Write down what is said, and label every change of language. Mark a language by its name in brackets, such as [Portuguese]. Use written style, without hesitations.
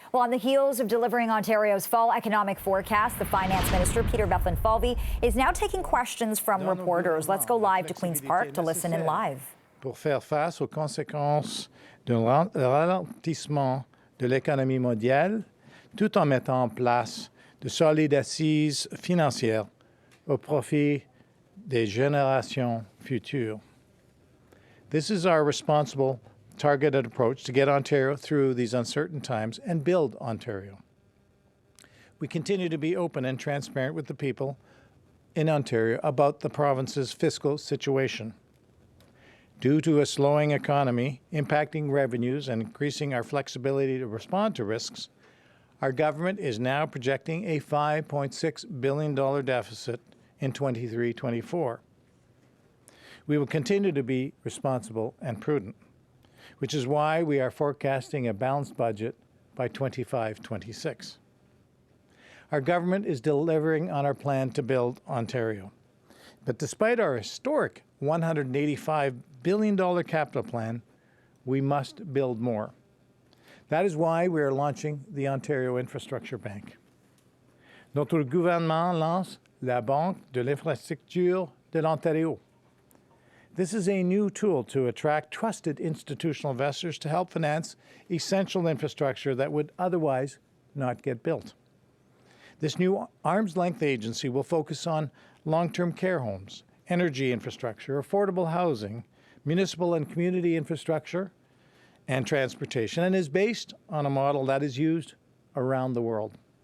[English] Well, on the heels of delivering Ontario's fall economic forecast, the Finance Minister, Peter Bethlenfalvy, is now taking questions from reporters. Let's go live to Queen's Park to listen in live. [French] Pour faire face aux conséquences d'un ralentissement de l'économie mondiale, tout en mettant en place de solides assises financières au profit des générations futures. [English] This is our responsible, targeted approach to get Ontario through these uncertain times and build Ontario. We continue to be open and transparent with the people in Ontario about the province's fiscal situation. Due to a slowing economy impacting revenues and increasing our flexibility to respond to risks, our government is now projecting a $5.6 billion deficit in 23-24. We will continue to be responsible and prudent, which is why we are forecasting a balanced budget by 25-26. Our government is delivering on our plan to build Ontario. But despite our historic $185 billion capital plan, we must build more. That is why we are launching the Ontario Infrastructure Bank. [French] Notre gouvernement lance la Banque de l'Infrastructure de l'Ontario. [English] This is a new tool to attract trusted institutional investors to help finance essential infrastructure that would otherwise not get built. This new arm's-length agency will focus on long-term care homes, energy infrastructure, affordable housing, municipal and community infrastructure, and transportation, and is based on a model that is used around the world.